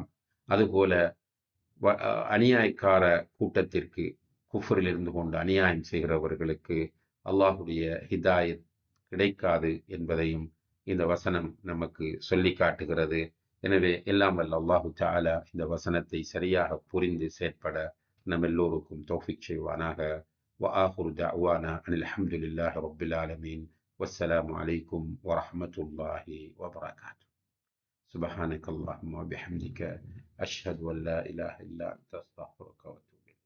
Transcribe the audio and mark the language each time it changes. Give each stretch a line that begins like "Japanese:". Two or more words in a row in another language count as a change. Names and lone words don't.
Tamil: அதுபோல அநியாயக்கார கூட்டத்திற்கு, குஃப்ரில் இருந்து கொண்டு அநியாயம் செய்கிறவர்களுக்கு அல்லாஹுடைய ஹிதாயத் கிடைக்காது என்பதையும் இந்த வசனம் நமக்கு சொல்லி காட்டுகிறது. எனவே எல்லாம் வல்ல
Arabic: الله تعالى
Tamil: இந்த வசனத்தை சரியாக புரிந்து செயற்பட நம் எல்லோருக்கும் தௌஃபீக் செய்வானாக.
Arabic: وآخر دعوانا أن الحمد لله رب العالمين والسلام عليكم ورحمة الله وبركاته. سبحانك اللهم وبحمدك أشهد أن لا إله إلا أنت أستغفرك وأتوب